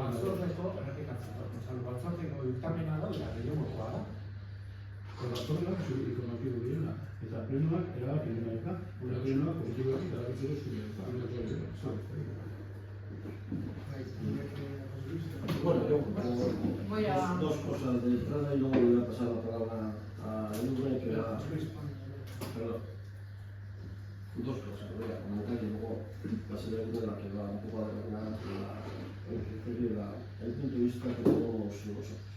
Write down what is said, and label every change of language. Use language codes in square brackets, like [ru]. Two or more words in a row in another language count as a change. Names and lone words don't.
[eu] Batzordeko, errepikatzen da, batzordeko diktamena da, gehiagokoa da. Batzordeak informatibo direla, eta plenoak erabaki dira, gure plenoak positiboak eta erabakitzeko eskubidea. [es] Bueno, yo dos cosas de entrada y luego le voy a pasar la palabra a Luna que va. Perdón. Dos cosas, voy a comentar y luego va a ser alguna de la que va un poco a adornar el punto de vista que tenemos nosotros.